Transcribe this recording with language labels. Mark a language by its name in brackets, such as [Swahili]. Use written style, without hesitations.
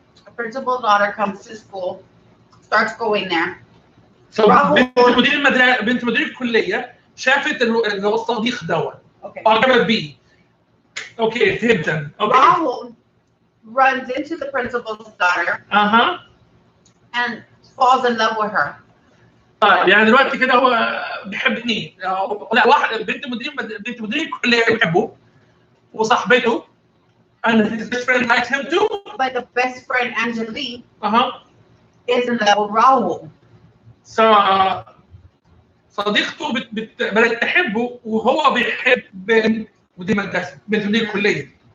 [English] The principal's daughter comes to school, starts going there. [Arabic] So بنت مدير الكلية شافت اللي هو الصديق دوت. [English] Okay. [Arabic] أعجبت بيه. Okay, فهمت. Okay. [English] Rahul runs into the principal's daughter. And falls in love with her. [Arabic] يعني دلوقتي كده هو بيحبني. لا واحد بنت مدير الكلية بيحبه وصاحبته. [English] And his best friend likes him too. But the best friend Anjali is in love with Rahul. [Arabic] So صديقته بدأت تحبه وهو بيحب بنت مدير الكلية.